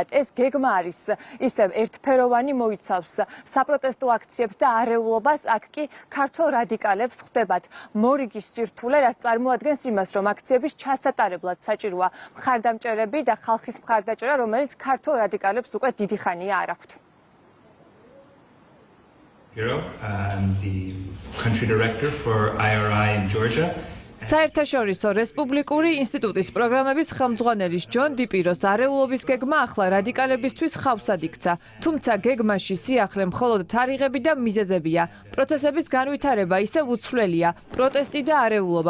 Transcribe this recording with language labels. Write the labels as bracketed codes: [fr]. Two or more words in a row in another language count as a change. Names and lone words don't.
[ka] ეს გეგმა არის ისევ ერთფეროვანი, მოიცავს საპროტესტო აქციებს და არეულობას, აქ კი ქართველ რადიკალებს ხვდებათ მორიგი სირთულე, რაც წარმოადგენს იმას, რომ აქციების ჩასატარებლად საჭიროა მხარდამჭერები და ხალხის მხარდაჭერა, რომელიც ქართველ რადიკალებს უკვე დიდი ხანია არ აქვთ. [en] I'm the country director for IRI in Georgia. [ka] საერთაშორისო რესპუბლიკური ინსტიტუტის პროგრამების ხელმძღვანელის ჯონ დიპიროს არეულობის გეგმა ახლა რადიკალებისთვის ხავსად იქცა. თუმცა გეგმაში სიახლე მხოლოდ თარიღები და მიზეზებია. პროცესების განვითარება ისევ უცვლელია, პროტესტი და არეულობა.